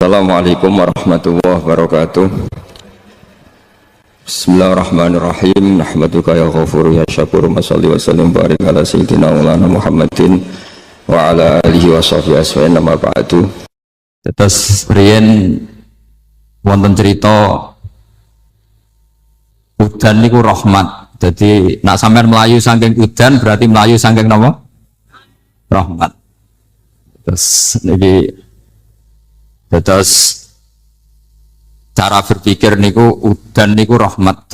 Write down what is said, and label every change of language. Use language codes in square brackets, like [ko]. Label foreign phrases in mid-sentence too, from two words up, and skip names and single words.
[ar] السلام عليكم ورحمة الله وبركاته. بسم الله الرحمن الرحيم. نحمدك يا غفور يا شكور. مصلي وسلم بارك على سيدنا مولانا محمد وعلى آله وصحبه أجمعين أما بعد. [jv] Terus riyen wonten cerita udan niku rahmat. Jadi nak sampean melayu saking udan berarti melayu saking napa? Rahmat. Terus cara berpikir niku udan niku rahmat.